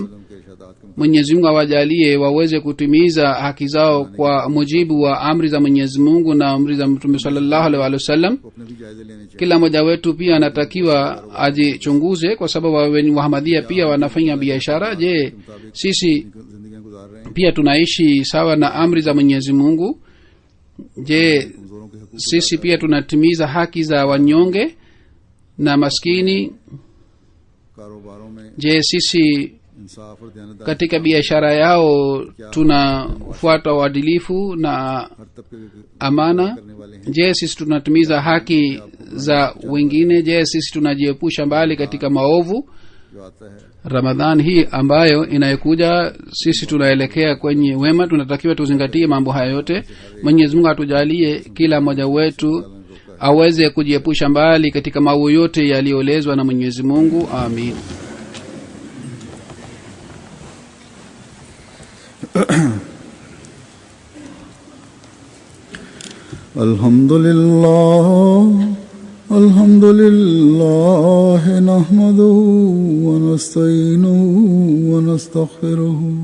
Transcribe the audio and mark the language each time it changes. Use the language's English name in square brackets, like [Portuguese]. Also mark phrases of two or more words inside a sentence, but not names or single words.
[Urdu] کے ارشادات کے [Swahili] Mwenyezi Mungu awajalie waweze kutimiza haki zao kwa mujibu wa amri za Mwenyezi Mungu na amri za Mtume [Arabic] صلى الله عليه وسلم. [Urdu] کو اپنے بھی جائزے لینے چاہیے. [Swahili] Kila mmoja wetu pia anatakiwa ajichunguze, kwa sababu Wahamadia pia wanafanya biashara. Je, sisi [Urdu] زندگیاں گزار رہے ہیں, [Swahili] pia tunaishi sawa na amri za Mwenyezi Mungu? Je, [Urdu] کمزوروں کے حقوق [Swahili] sisi pia tunatimiza haki za wanyonge na maskini? [Urdu] کاروباروں میں [Swahili] Je, sisi [Urdu] انصاف اور دیانت داری [Swahili] katika biashara yao tunafuata uadilifu na [Urdu] ہر طبقے کے [Swahili] amana? [Urdu] کرنے والے ہیں. [Swahili] Je, sisi tunatimiza haki za wengine? Je, sisi tunajiepusha mbali katika maovu? [Urdu] جو آتا ہے [Swahili] Ramadhan hii ambayo inayokuja, sisi tunaelekea kwenye wema, tunatakiwa tuzingatie mambo haya yote. Mwenyezi Mungu atujalie kila mmoja wetu aweze kujiepusha mbali katika maovu yote yaliyoelezwa na Mwenyezi Mungu. Amin. [Arabic] الحمد لله نحمده ونستعينه ونستغفره